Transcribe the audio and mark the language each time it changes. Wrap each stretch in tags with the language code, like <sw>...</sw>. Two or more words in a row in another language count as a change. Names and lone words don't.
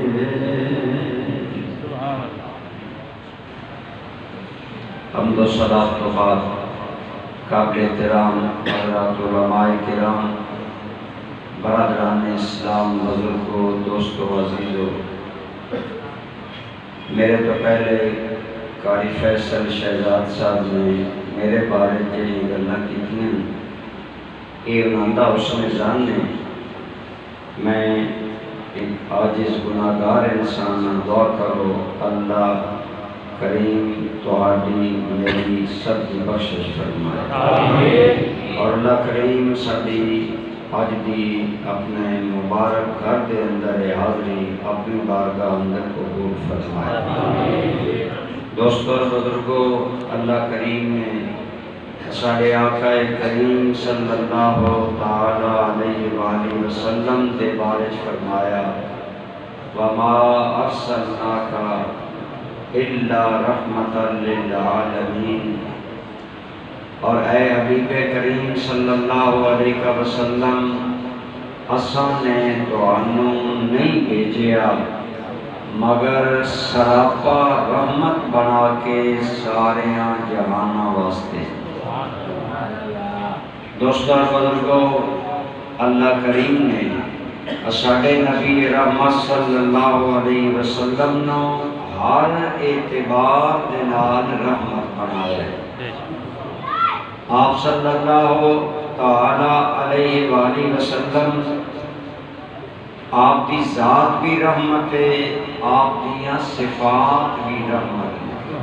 <pa>حمد و صلوات تو بعد قابل احترام حضرات علماء کرام، برادران اسلام، بزرگوں، دوستوں، عزیزوں، میرے تو پہلے قاری فیصل شہزاد صاحب نے میرے بارے جڑی گلاں کیتیاں یہ انہاں دا حسن ظن نے، میں ایک عاجز گناہگار انسان ہاں، دعا کرو اللہ کریم تہاڈی میری سب دی بخشش فرمائے، اور اللہ کریم ساڈی اج دی اپنے مبارک گھر دے اندر حاضری اپنی بارگاہ اندر قبول فرمائے۔ دوستوں اور بزرگوں، اللہ کریم نے ساڑھے آقا کریم</pa> <ar>صلی اللہ تعالی علیہ وآلہ وسلم</ar> <pa>دے بارے فرمایا</pa> <ar>وَمَا أَرْسَلْنَاكَ إِلَّا رَحْمَةً لِلْعَالَمِينَ،</ar> <pa>اور اے حبیب کریم</pa> <ar>صلی اللہ علیہ وسلم</ar> <pa>اساں نے تانوں نہیں بھیجیا مگر سراپا رحمت بنا کے ساریاں جہاناں واسطے۔ دوستوں اور بزرگوں، اللہ کریم نے ساڈے نبی رحمت</pa> <ar>صلی اللہ علیہ وسلم</ar> <pa>نو ہر اعتبار دے نال رحمت بنایا ہے۔</pa> <ur>آپ</ur> <ar>صلی اللہ تعالی علیہ وآلہ وسلم</ar> <ur>آپ کی ذات بھی رحمت ہے، آپ کی صفات بھی رحمت ہے،</ur>